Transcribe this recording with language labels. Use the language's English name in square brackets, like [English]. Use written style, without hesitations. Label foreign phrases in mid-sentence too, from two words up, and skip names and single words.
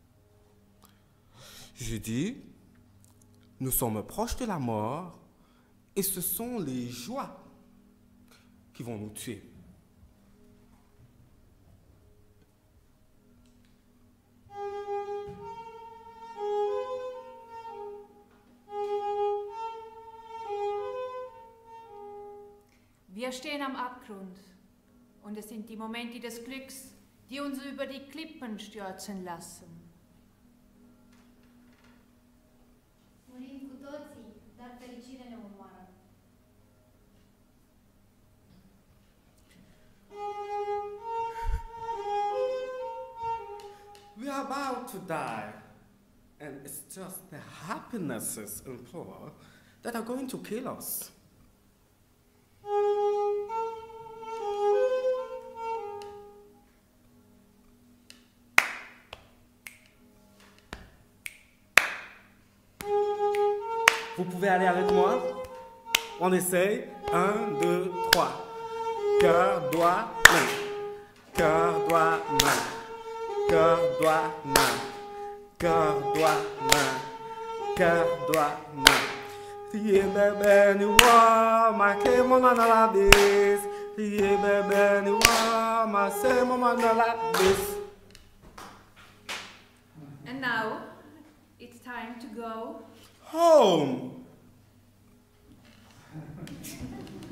[French] Je dis, nous sommes proches de la mort et ce sont les joies qui vont nous tuer. [German] Wir stehen am Abgrund und es sind die Momente des Glücks, die uns über die Klippen stürzen lassen. [Romanian] Murim cu toții, dar fericire ne omoară. [English] We are about to die, and it's just the happinesses in plural that are going to kill us. [French] Vous pouvez aller avec moi. On essaye. 1, 2, 3. Cœur, doigt, main. Cœur, doigt, main. Cœur, doigt, main. Cœur, doigt, main. Cœur, doigt, main. Tiye bebe ni wa, ma ke mama na la bis. Tiye bebe ni wa, ma se mama na la bis. [English] And now, it's time to go home.